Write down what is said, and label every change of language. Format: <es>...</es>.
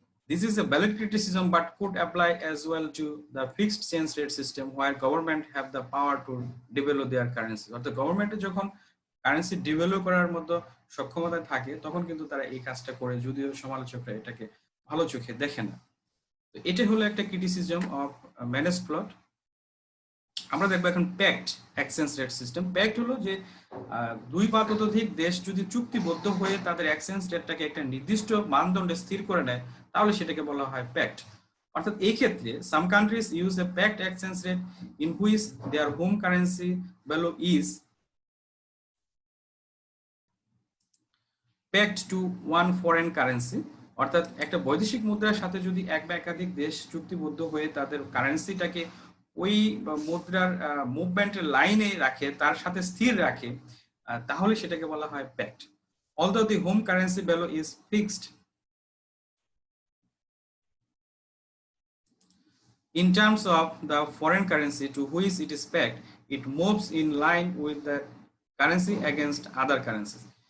<en>This is a valid criticism but could apply as well to the fixed exchange rate system where government have the power to devalue their currency.</en> <bn>অর্থাৎ গভর্নমেন্টের যখন currency devalue করার মতো সক্ষমতা থাকে তখন কিন্তু তারা এই কাজটা করে, যদিও সমালোচকরা এটাকে ভালো চোখে দেখে না। তো এটা হলো একটা ক্রিটিসিজম অফ ম্যানেজড প্লট। আমরা দেখবো এখন pact exchange rate system. Pact হলো যে দুই বা ততোধিক দেশ যদি চুক্তিবদ্ধ হয়ে তাদের এক্সচেঞ্জ রেটটাকে একটা নির্দিষ্ট মানদণ্ডে স্থির করে নেয় তাহলে সেটাকে বলা হয় প্যাক্ট। অর্থাৎ এই ক্ষেত্রে</bn> <en>Some countries use a pegged exchange rate in which their home currency value is pegged to one foreign currency।</en> <bn>অর্থাৎ একটা বৈদেশিক মুদ্রার সাথে যদি এক বা একাধিক দেশ চুক্তিবদ্ধ হয়ে তাদের কারেন্সিটাকে ওই মুদ্রার মুভমেন্টের লাইনে রাখে, তার সাথে স্থির রাখে, তাহলে সেটাকে বলা হয় pegged।</bn> <en>Although the home currency value is fixed in terms of the foreign currency to which it is pegged, it moves in line with the currency against other currencies।</en>